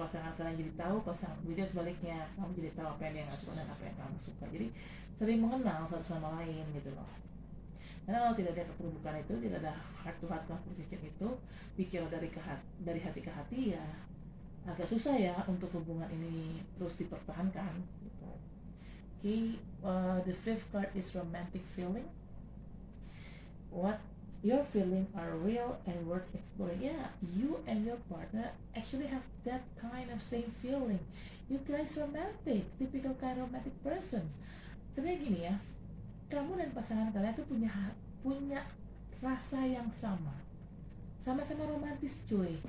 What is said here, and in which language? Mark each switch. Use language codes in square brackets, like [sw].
[id] Pasangan kalian jadi tahu, pasangan juga sebaliknya, kamu jadi tahu apa yang dia nggak suka dan apa yang kamu suka. Jadi sering mengenal satu sama lain gitu loh. Karena kalau tidak ada keterbukaan itu, tidak ada heart to heart conversation itu, bicara dari hati ke hati, ya agak susah ya untuk hubungan ini terus dipertahankan gitu. [en] Okay, the fifth card is romantic feeling. What your feelings are real and worth exploring. Yeah, you and your partner actually have that kind of same feeling. You guys romantic, typical kind of romantic person. [id] Sebenarnya gini ya, kamu dan pasangan kalian tuh punya rasa yang sama-sama romantis cuy.